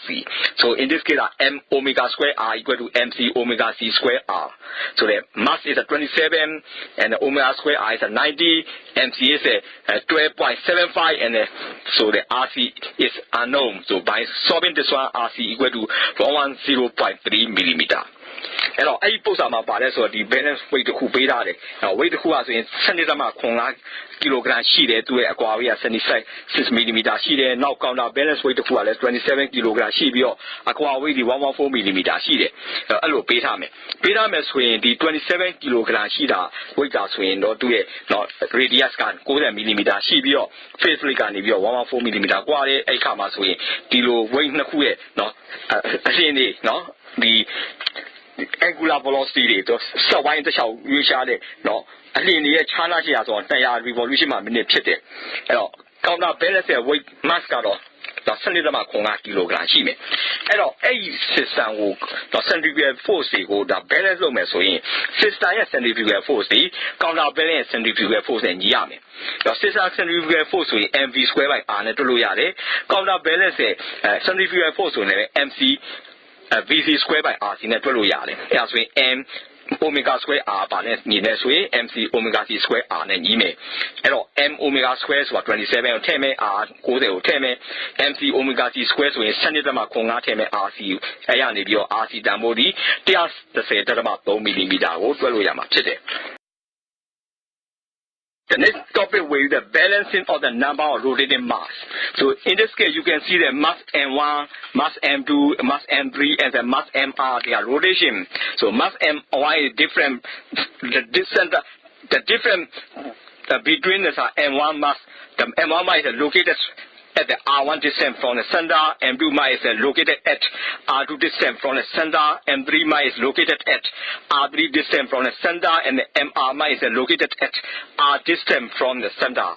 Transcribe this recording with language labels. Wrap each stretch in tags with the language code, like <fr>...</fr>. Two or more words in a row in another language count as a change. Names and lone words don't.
<en>So in this case, M omega square R equal to MC omega C square R. So the mass is 27 and the omega square R is 90. MC is 12.75 and so the RC is unknown. So by solving this one, RC equal to 110.3 millimeter.</en> <my>အဲ့တော့အဲ့ဒီပုံစံမှာပါလဲဆိုတော့ဒီ</my> <en>balance weight</en> <my>တစ်ခုပေးထားတယ်။ weight တစ်ခုကဆိုရင်7.05 kg ရှိတယ်သူ့ရဲ့အကွာအဝေးက76 mm ရှိတယ်။နောက်</my> <en>counter balance weight</en> <my>တစ်ခုကလည်း27 kg ရှိပြီးတော့အကွာအဝေးဒီ114 mm ရှိတယ်။အဲ့လိုပေးထားမယ်။ပေးထားမယ်ဆိုရင်ဒီ27 kg ရှိ တာ weight ကဆိုရင်တော့သူ့ရဲ့ radius က90 mm ရှိပြီးတော့</my> <en>face plate</en> <my>ကနေပြီးတော့114 mm กว่าတယ်။အဲ့ခါမှာဆိုရင်ဒီလို weight နှစ်ခုရဲ့အရှင်းလေးဒီ</my> <en>angular velocity</en> <my>တွေတော့စက်ဝိုင်းတစ်ချောင်းရွေးရှားတဲ့အလျင် တွေရဲ့ခြားနားရှိရာဆိုတော့200 revolution မှာမိနစ်ဖြစ်တယ်အဲ့တော့</my> <en>counter balance</en> <my>ရဲ့</my> <en>weight mass</en> <my>ကတော့12.05 kg ရှိမယ်အဲ့တော့အဲ့ဒီ system ကို</my> <en>centrifugal force</en> <my>ကိုbalance လုပ်မယ်ဆိုရင် system ရဲ့</my> <en>centrifugal force</en> <my>ဒီ</my> <en>counter balance</en> <my>ရဲ့</my> <en>centrifugal force</en> <my>နဲ့ညီရမယ်</my> <en>system centrifugal force</en> <my>ဆိုရင်</my> <en>mv square by r</en> <my>နဲ့တွက်လို့ရတယ်</my> <en>counter balance</en> <my>ရဲ့ centrifugal force ဆိုရင်လည်း</my> <en>mc VC square by RC</en> <my>နဲ့တွက်လို့ရတယ်။အဲဒါဆိုရင်</my> <en>M omega square R</en> <my>ပါနဲ့ညီနေဆိုရင်</my> <en>MC omega C square R</en> <my>နဲ့ညီမယ်။အဲ့တော့</my> <en>M omega square</en> <my>ဆိုတာ27ကိုထည့်မယ် R 90ကိုထည့်မယ်</my> <en>MC omega C square</en> <my>ဆိုရင်7.05ထည့်မယ် RC အဲ့ရနေပြီးတော့ RC တန်ဖိုးဒီ 130.3 mm ကိုတွက်လို့ရမှာဖြစ်တယ်။</my> <en>The next topic will be the balancing of the number of rotating mass. So in this case, you can see the mass M1, mass M2, mass M3, and the mass MR, they are rotation. So mass M1 is different. The difference between the M1 mass, the M1 mass is located at the R1 distance from the center, M2 mass is located at R2 distance from the center, M3 mass is located at R3 distance from the center, and the MR mass is located at R distance from the center.</en>